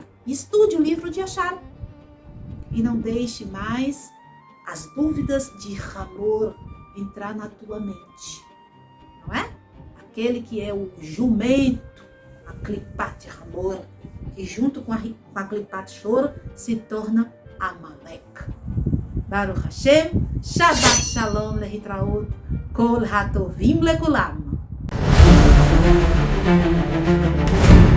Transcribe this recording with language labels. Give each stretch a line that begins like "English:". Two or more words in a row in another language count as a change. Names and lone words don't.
Portuguese: Estude o livro de Yashar. E não deixe mais as dúvidas de Hamor entrar na tua mente. Não é? Aquele que é o jumento, a
Hebrew: קליפת חמור,
Portuguese: que junto com a
Hebrew: קליפת שור
Portuguese: se torna Amalek.
Hebrew: ברוך השם, שבת שלום להתראות, כל הטובים לכולם.